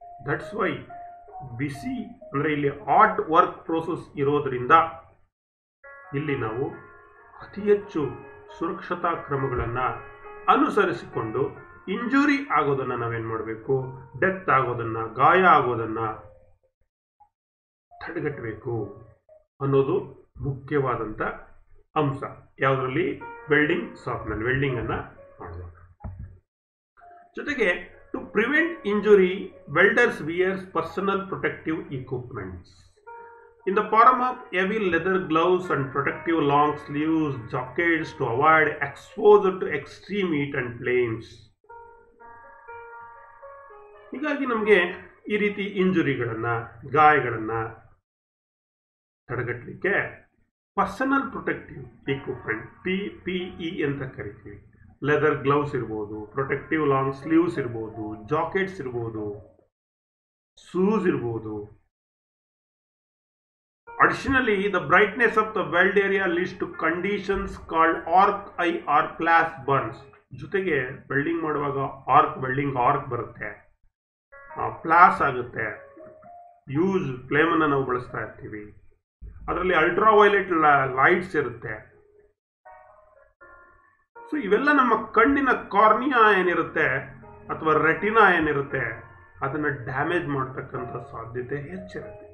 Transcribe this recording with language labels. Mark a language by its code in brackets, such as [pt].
[en] that's why [kn] ಬಿಸಿ ಅಂದರೆ ಇಲ್ಲಿ hot work process ಇರೋದ್ರಿಂದ ಇಲ್ಲಿ ನಾವು ಅತಿ ಹೆಚ್ಚು ಸುರಕ್ಷತಾ ಕ್ರಮಗಳನ್ನು ಅನುಸರಿಸಿಕೊಂಡು ಇಂಜುರಿ ಆಗೋದನ್ನು ನಾವೇನು ಮಾಡಬೇಕು, ಡೆತ್ ಆಗೋದನ್ನು, ಗಾಯ ಆಗೋದನ್ನು ತಡೆಗಟ್ಟಬೇಕು ಅನ್ನೋದು ಮುಖ್ಯವಾದಂಥ ಅಂಶ. ಯಾವುದರಲ್ಲಿ? ವೆಲ್ಡಿಂಗ್ ಶಾಪ್ನಲ್ಲಿ ವೆಲ್ಡಿಂಗ್ ಅನ್ನು ಮಾಡುವಾಗ. [en] ಜೊತೆಗೆ to prevent injury, welders wears personal protective equipments in the form of heavy leather gloves and protective long sleeves jackets to avoid exposure to extreme heat and flames. [kn] ಹೀಗಾಗಿ ನಮಗೆ ಈ ರೀತಿ ಇಂಜುರಿಗಳನ್ನು, ಗಾಯಗಳನ್ನು ತಡೆಗಟ್ಟಲಿಕ್ಕೆ ಪರ್ಸನಲ್ ಪ್ರೊಟೆಕ್ಟಿವ್ ಇಕ್ವಿಪ್ಮೆಂಟ್ PPE ಅಂತ ಕರಿತೀವಿ. Leather gloves ಇರ್ಬೋದು, protective long sleeves ಇರ್ಬೋದು, ಜಾಕೆಟ್ಸ್ ಇರ್ಬೋದು, ಶೂಸ್ ಇರ್ಬೋದು. [en] Additionally, the brightness of the weld area leads to conditions called arc eye or flash burns. [kn] ಜೊತೆಗೆ ವೆಲ್ಡಿಂಗ್ ಮಾಡುವಾಗ ವೆಲ್ಡಿಂಗ್ ಆರ್ಕ್ ಬರುತ್ತೆ, ಫ್ಲಾಶ್ ಆಗುತ್ತೆ, ಯೂಸ್ ಫ್ಲೇಮನ್ನು ನಾವು ಬಳಸ್ತಾ ಇರ್ತೀವಿ. ಅದರಲ್ಲಿ ಅಲ್ಟ್ರಾ ವೈಲೆಟ್ ಲೈಟ್ಸ್ ಇರುತ್ತೆ. ಸೊ ಇವೆಲ್ಲ ನಮ್ಮ ಕಣ್ಣಿನ ಕಾರ್ನಿಯಾ ಏನಿರುತ್ತೆ ಅಥವಾ ರೆಟಿನಾ ಏನಿರುತ್ತೆ ಅದನ್ನು ಡ್ಯಾಮೇಜ್ ಮಾಡ್ತಕ್ಕಂಥ ಸಾಧ್ಯತೆ ಹೆಚ್ಚಿರುತ್ತೆ.